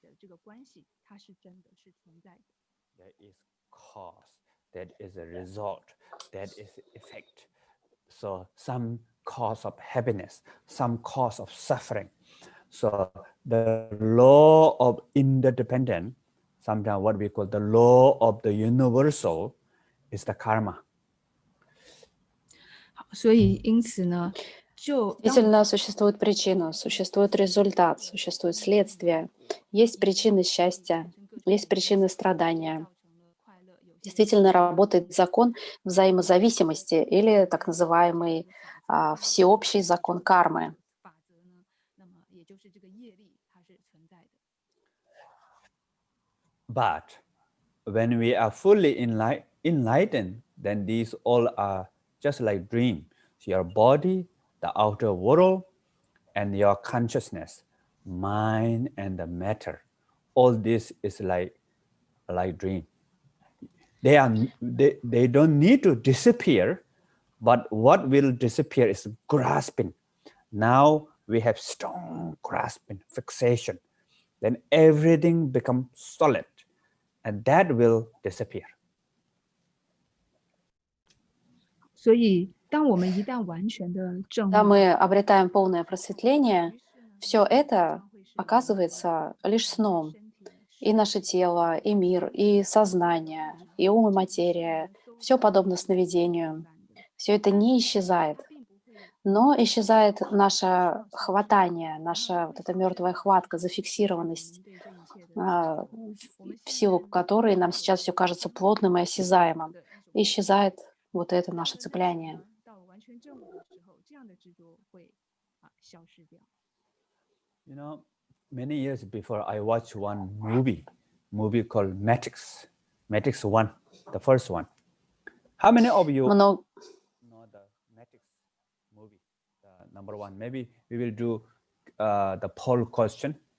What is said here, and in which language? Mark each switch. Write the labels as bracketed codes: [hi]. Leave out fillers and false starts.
[zh] 这个关系它是真的是存在的。 [en] There is cause, that is a result, that is effect. So some cause of happiness, some cause of suffering. So the law of interdependent, sometimes what we call the law of the universal, is the karma. [zh] 好，所以因此呢，就当 [ru] Действительно, существует причина, существует результат, существует следствие. Есть причины счастья, есть причины страдания. [zh] 造成了快乐，有些 [ru] Действительно работает закон взаимозависимости или так называемый всеобщий закон кармы. [zh] 法则呢，那么也就是这个业力它是存在的。 [en] But when we are fully enlightened, then these all are just like dream. So your body, the outer world, and your consciousness, mind and the matter, all this is like dream. they don't need to disappear, but what will disappear is grasping. Now we have strong grasping, fixation. Then everything becomes solid, and that will disappear. [zh] 所以，当我们一旦完全的证 [ru] Когда [zh] 悟， [ru] мы обретаем полное просветление, все это оказывается лишь сном. И наше тело, и мир, и сознание, и ум, и материя. Все подобно сновидению. Все это не исчезает. Но исчезает наше хватание, наша вот эта мертвая хватка, зафиксированность, в силу которой нам сейчас все кажется плотным и осязаемым. Исчезает вот это наше цепляние. [zh] 到完全证悟的时候，这样的执着会消失掉。 [en] You know, many years before, I watched one movie called Matrix 1, the first one. How many of you know the Matrix movie, the number one? Maybe we will do the poll question.